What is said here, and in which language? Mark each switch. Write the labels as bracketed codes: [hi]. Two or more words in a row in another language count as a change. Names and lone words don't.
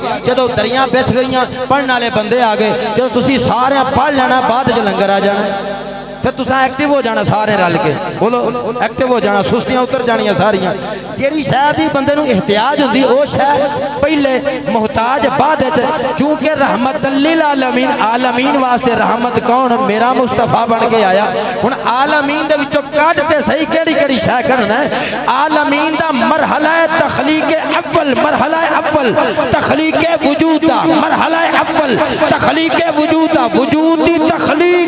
[pa] جدوں دریاں بچھ گئیاں پڑھنے والے بندے آ گئے، جدوں تسیں سارے پڑھ لینا بعد چ لنگر آ جانا، فیر تسا ایکٹو ہو جانا سارے رل کے. بولو ایکٹو ہو جانا، سستیاں اتر جانیاں ساریاں۔ جہڑی شے دی بندے نوں احتیاج ہندی او شے پہلے، محتاج بعد چ. چونکہ [ar] رحمة للعالمين, [pa] ، عالمین واسطے رحمت کون? میرا مصطفیٰ بن کے آیا. ہن عالمین دے وچوں کڈھ تے صحیح کیہڑی کیہڑی شے کڈھنا ہے. عالمین دا مرحلہ ہے تخلیق اول، مرحلہ اول تخلیق وجود دا، مرحلہ اول تخلیق وجود دا، وجود دی تخلیق.